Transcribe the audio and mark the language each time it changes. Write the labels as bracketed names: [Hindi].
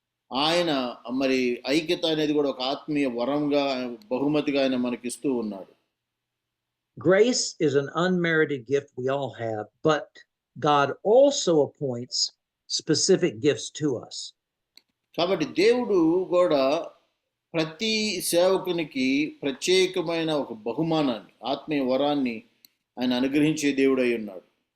[Telugu] ఆయన మరి ఐక్యత అనేది కూడా ఒక ఆత్మీయ వరంగా బహుమతిగా ఆయన మనకిస్తూ ఉన్నాడు. [English] Grace is an unmerited gift we all have, but God also appoints specific gifts to us. [Telugu] కాబట్టి దేవుడు కూడా ప్రతి సేవకునికి ప్రత్యేకమైన ఒక బహుమానాన్ని, ఆత్మీయ వరాన్ని ఆయన అనుగ్రహించే దేవుడై ఉన్నాడు.